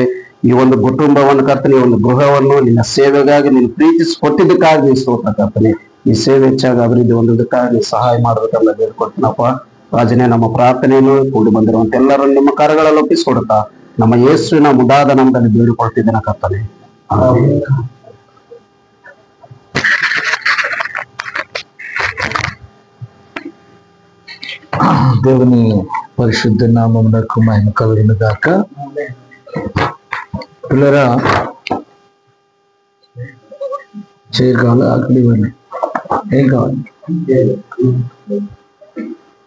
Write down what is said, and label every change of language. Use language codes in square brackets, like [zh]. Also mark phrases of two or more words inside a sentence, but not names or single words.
[kn] ಈ ಒಂದು ಕುಟುಂಬವನ್ನು ಕರ್ತನೆ, ಈ ಒಂದು ಗೃಹವನ್ನು ನಿನ್ನ ಸೇವೆಗಾಗಿ ನೀನು ಪ್ರೀತಿಸಿ ಕೊಟ್ಟಿದ್ದಕ್ಕಾಗಿ ನೀನು ಸ್ತೋತ್ರ ಕರ್ತನೆ. ಈ ಸೇವೆ ಹೆಚ್ಚಾಗಿ ಅಭಿವೃದ್ಧಿ ಹೊಂದೋದಕ್ಕಾಗಿ ಸಹಾಯ ಮಾಡ್ಬೇಕಂತ ಬೇಡ್ಕೊಳ್ತೀನಪ್ಪ ರಾಜನೇ. ನಮ್ಮ ಪ್ರಾರ್ಥನೆಯನ್ನು ಕೂಡಿ ಬಂದಿರುವಂತ ಎಲ್ಲರನ್ನು ನಿಮ್ಮ ಕರಗಳಲ್ಲಿ ಒಪ್ಪಿಸಿಕೊಡುತ್ತಾ ನಮ್ಮ ಯೇಸುವಿನ ಮುದಾದ ನಾಮದಲ್ಲಿ ಬೇಡಿಕೊಳ್ತಿದ್ದೇನೆ ಕರ್ತನೆ. [te] దేవుని పరిశుద్ధ నామమునకు మహిమ కలుగును గాక. పిల్లరా చైర్ కావాలి, ఆకలి ఏం కావాలి?